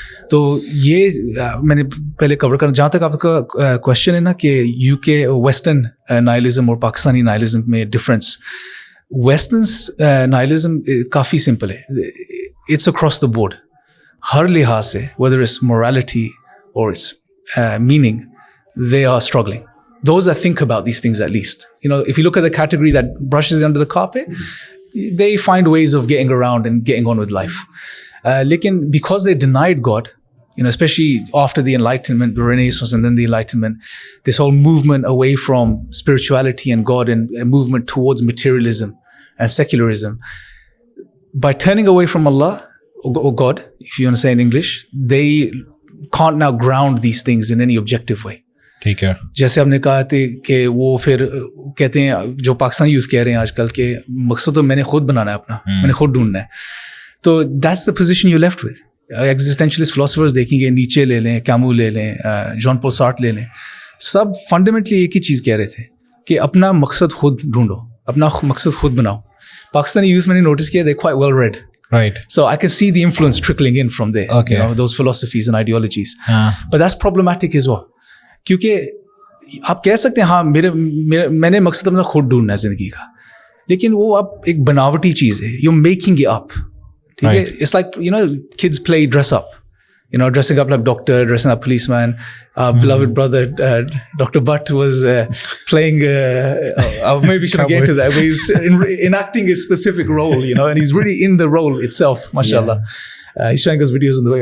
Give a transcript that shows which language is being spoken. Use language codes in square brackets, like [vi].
[hi] तो ये मैंने पहले कवर करना. जहाँ तक आपका क्वेश्चन है ना कि यूके वेस्टर्न नाइलिज्म और पाकिस्तानी नाइलिज्म में डिफरेंस, वेस्टर्न नाइलिज्म काफ़ी सिंपल है. [en] it's across the board, [hi] हर लिहाज से, [en] Whether it's morality और its meaning, they are struggling. Those that think about these things, at least, if you look at the category that brushes under the carpet, they find ways of getting around and getting on with life. Lekin because they denied God, especially after the Enlightenment, the Renaissance, and then the Enlightenment, this whole movement away from spirituality and God, and a movement towards materialism and secularism, by turning away from Allah or God, if you want to say in English, they can't now ground these things in any objective way. [hi] ठीक है. जैसे आपने कहा था कि वो फिर कहते हैं, जो पाकिस्तानी यूथ कह रहे हैं आजकल, के मकसद तो मैंने खुद बनाना है अपना, मैंने खुद ढूंढना है. तो [en] That's the position you left with. [hi] Existentialist philosophers देखेंगे, नीचे ले लें, कैमू ले लें, जॉन पॉल सार्ट ले लें, सब फंडामेंटली एक ही चीज़ कह रहे थे कि अपना मकसद खुद ढूंढो, अपना मकसद खुद बनाओ. [en] Pakistani youth [hi] मैंने [en] notice किया, they're quite well read. Right. So I can see the influence trickling in from there. Okay. You know, those philosophies and ideologies. But that's problematic as well. [hi] क्योंकि आप कह सकते हैं हाँ मैंने मकसद अपना खुद ढूंढना है जिंदगी का, लेकिन वो अब एक बनावटी चीज़ है. [en] You're making it up. [hi] ठीक है? [en] It's like, you know, kids play dress up. You know, dressing up like doctor, dressing up policeman. Beloved brother, Dr. Butt was playing, maybe shouldn't get into that, but he's enacting a specific role, you know, and he's really in the role itself, mashallah. He's showing us videos on the way.